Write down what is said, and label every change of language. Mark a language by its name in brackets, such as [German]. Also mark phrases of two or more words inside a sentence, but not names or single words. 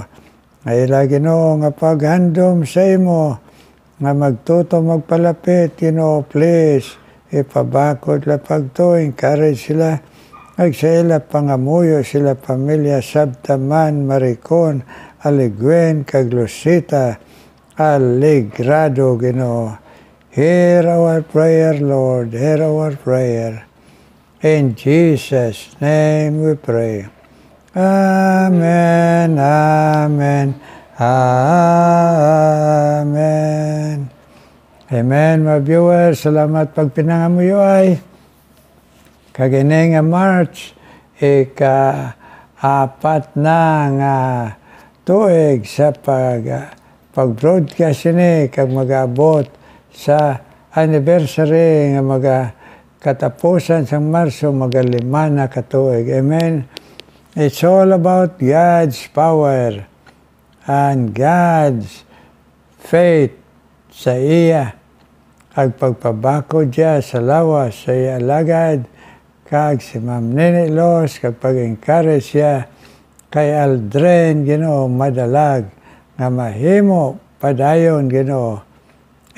[Hiligaynon] Ayla, Ginoo, nga paghandom sa imo, nga magtuto magpalapit, Ginoo, please, ipabakod la pagto, encourage sila, kag sa ila pangamuyo, sila pamilya, Sabtaman, Maricon Aliguen, kag Lucita Aligrado, Ginoo. [English] Hear our prayer, Lord. Hear our prayer. In Jesus' name we pray. Amen, amen, amen. [Hiligaynon] Amen, mga viewers. Salamat pagpinangamuyo ay. Kagini nga March, ika-apat na nga tuig sa pag-broadcast ini, kag mag-abot sa anniversary nga katapusan sa Marso, magalima na katuig. Amen. [English] It's all about God's power and God's faith [Hiligaynon] sa iya. Kag pagpabako diya sa lawas sa iya alagad, kag si Ma'am Nene Los, kag pag-encourage siya kay Aldren, Ginoo, madalag nga mahimo padayon, Ginoo.